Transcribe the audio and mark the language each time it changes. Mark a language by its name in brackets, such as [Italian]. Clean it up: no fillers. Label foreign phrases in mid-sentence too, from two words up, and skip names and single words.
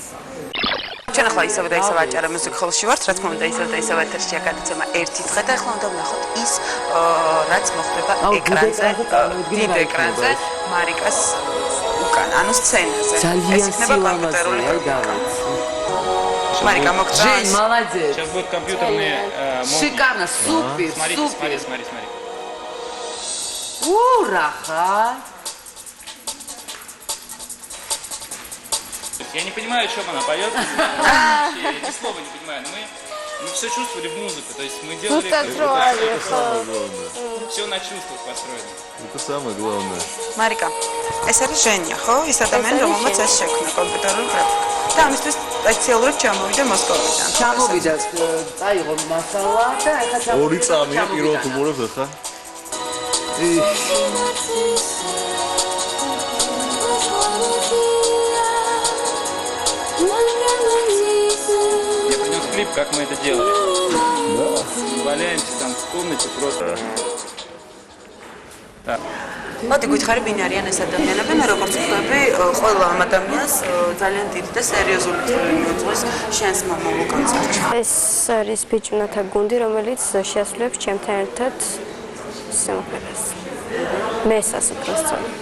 [Georgian] ჩვენ ახლა ისევ და ისევ აჭარა მუსიკ-ჰოლში ვართ, რა თქმა უნდა, ისევ და ისევ ეთერშია გადაცემა ერთი დღე და ახლა უნდა ვნახოთ ის, რაც მოხდება ეკრანზე, დიდ ეკრანზე, მარიკას უკან, ანუ სცენაზე. ეს იქნება კომპიუტერული გავეთ. [Russian] Марика, мокрый. Жень, молодец. Сейчас будут компьютерные мозги. Шикарно, супер, Смотрите, супер. смотри. Ура! Я не понимаю, о чем она поет. Ни слова не понимаю, но мы все чувствовали в музыку. То есть мы делали... Все на чувствах построено. Это самое главное. Марика, [Georgian] ეს არის ჟენია, ხო? ის ადამიანი, რომელმაც ეს შექმნა კომპიუტერული გრაფიკა. და ამისთვის სპეციალურად ჩამოვიდა მოსკოვიდან. ჩამოვიდა, წაიღო მასალა და ახლა ჩამოვიდა. ორი წამია პირველად უმორებს ახლა. [Russian] Я принес клип, как мы это делали. Валяемся там в комнате просто. Так. [Georgian] მოდი გითხარი ვინ არიან ეს ადამიანები, მე როგორც ვთქვი, ყველა ამ ადამიანს ძალიან დიდი და სერიოზული წვლილი მიუძღვის შენს მომავალ კონცერტში. ეს არის ბიჭუნათა გუნდი, რომელიც შეასრულებს ჩემთან ერთად სიმღერას. მესას უბრალოდ.